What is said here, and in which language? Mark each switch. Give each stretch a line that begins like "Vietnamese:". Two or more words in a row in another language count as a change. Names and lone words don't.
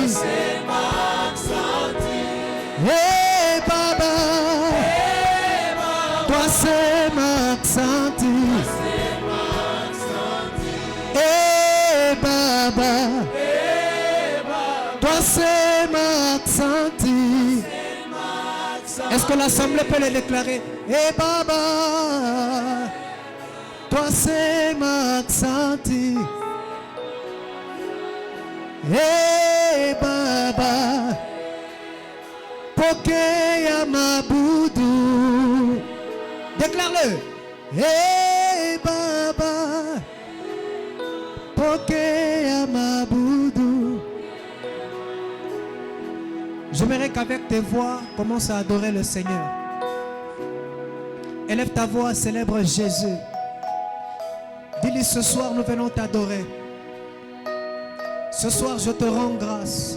Swahili: Baba, twasema asante. Baba, twasema asante.
French: Est-ce que l'assemblée peut le déclarer?
Swahili: Baba, twasema asante. Baba, pokea mabudu.
French: Déclare-le.
Swahili: Baba, pokea mabudu.
French: J'aimerais qu'avec tes voix, commence à adorer le Seigneur. Élève ta voix, célèbre Jésus. Dis-lui Église, ce soir, nous venons t'adorer. Ce soir, je te rends grâce.